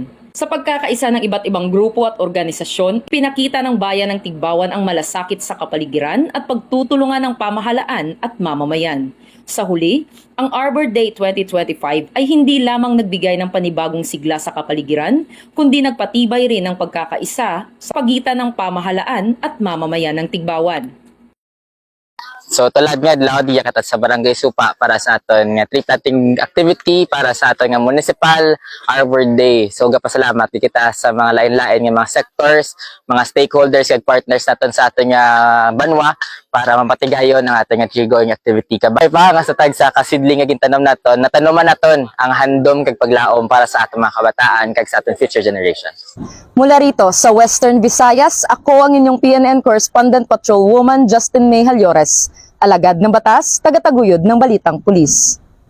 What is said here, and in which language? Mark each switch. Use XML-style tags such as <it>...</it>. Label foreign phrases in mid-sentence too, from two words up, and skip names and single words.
<tl>Sa pagkakaisa ng iba't ibang grupo at organisasyon, pinakita ng bayan ng Tigbawan ang malasakit sa kapaligiran at pagtutulungan ng pamahalaan at mamamayan. Sa huli, ang Arbor Day 2025 ay hindi lamang nagbigay ng panibagong sigla sa kapaligiran, kundi nagpatibay rin ng pagkakaisa sa pagitan ng pamahalaan at mamamayan ng Tigbawan.</tl> <hil>So tulad nga adlaw diya katat sa Barangay Supa para sa aton nga</hil> <en>tree planting activity</en> <hil>para sa aton nga Municipal Arbor Day. So gapasalamat kita sa mga lain-lain nga mga sectors, mga stakeholders kag partners naton sa aton nga banwa para mapatigayon ang aton nga</hil> <en>tree growing activity.</en> <hil>Kabay pa nga sa tag sa kasidling nga gintanom naton, natanuman naton ang handom kag paglaom para sa aton mga kabataan kag sa aton</hil> <en>future generations.</en> <tl>Mula rito sa Western Visayas, ako ang inyong PNN Correspondent Patrolwoman Justin May Halyores. Alagad ng batas, tagataguyod ng Balitang Pulis.</tl>